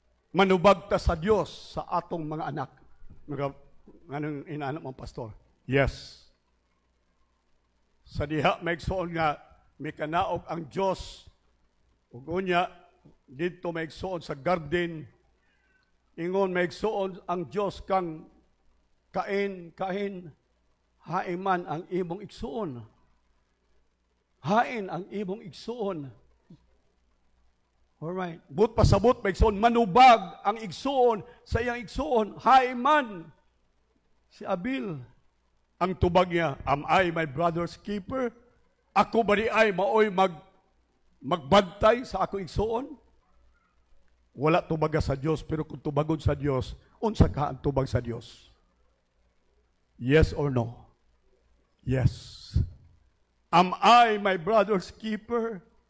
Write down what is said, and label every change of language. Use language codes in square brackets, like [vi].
[ceb] Manubag ta sa Dios sa atong mga anak. Nganong inaanak mong pastor? Yes. Sa diha maigsoon nga may kanaog ang Dios ug unya didto maigsoon sa garden ingon maigsoon ang Dios kang kain haiman ang imong igsuon. Hain ang imong igsuon. Alright. But pasabot maigsuon manubag ang igsuon sa iyang igsuon. Haiman si Abil. Ang tubag niya, [en] am I my brother's keeper? [ceb] Ako ba di ay maoy magbantay sa ako igsuon? Wala tubaga sa Dios, pero kung tubagon sa Dios, unsa ka ang tubag sa Dios? [en] Yes or no? Yes. Am I my brother's keeper?